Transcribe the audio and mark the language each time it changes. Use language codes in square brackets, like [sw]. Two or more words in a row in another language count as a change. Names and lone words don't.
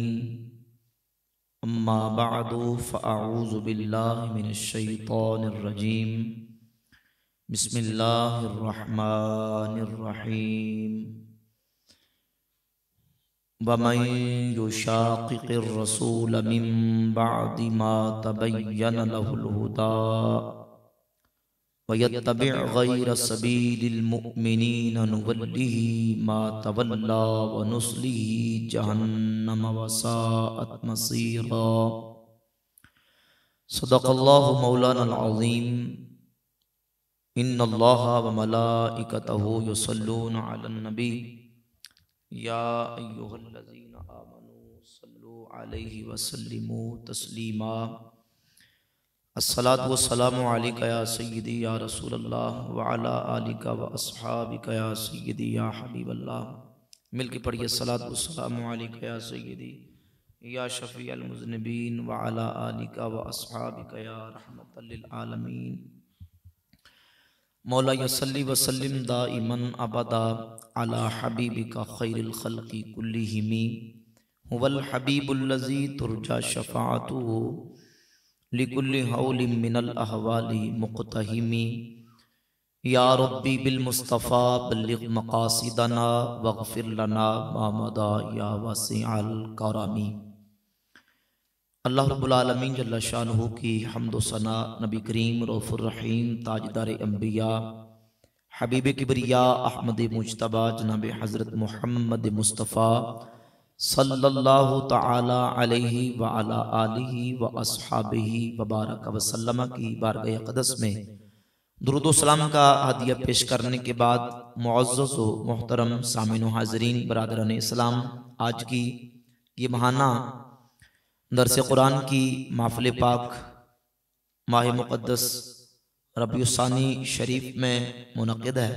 [ar] أما بعد فأعوذ بالله من الشيطان الرجيم. بسم الله الرحمن الرحيم. ومن يشاقق الرسول من بعد ما تبين له الهدى ويتبع غير سبيل المؤمنين نوله ما تولى ونصله جهنم وساءت مصيرا. صدق الله مولانا العظيم. إن الله وملائكته يصلون على النبي يا أيها الذين آمنوا صلوا عليه وسلموا تسليما. الصلاة والسلام عليك يا سيدي يا رسول الله وعلى آلك وأصحابك يا سيدي يا حبيب الله. [ur] مل کے پڑھیے [ar] الصلاة والسلام عليك يا سيدي يا شفيع المذنبين وعلى آلك وأصحابك يا رحمة للعالمين. مولاي صل وسلم دائما أبدا على حبيبك خير الخلق كلهم هو الحبيب الذي ترجى شفاعته لكل هول من الأهوال مقتحم. يا ربي بالمصطفى بلغ مقاصدنا واغفر لنا ما مضى يا واسع الكرم. الله رب العالمين جل شانه [ur] کی حمد و ثنا نبی کریم [ar] رؤوف الرحيم [ur] تاجدار انبیاء حبیب کبریا احمد مجتبیٰ جناب حضرت محمد مصطفیٰ [ar] صلى الله تعالى عليه وعلى آله وأصحابه وبارك وسلم [ur] کی بارگاہ قدس میں درود و سلام کا ہدیہ پیش کرنے کے بعد معزز و محترم سامعین و حاضرین برادران اسلام، آج کی یہ ماہانہ درس قرآن کی محفل پاک ماہ مقدس ربیع الثانی شریف میں منعقد ہے.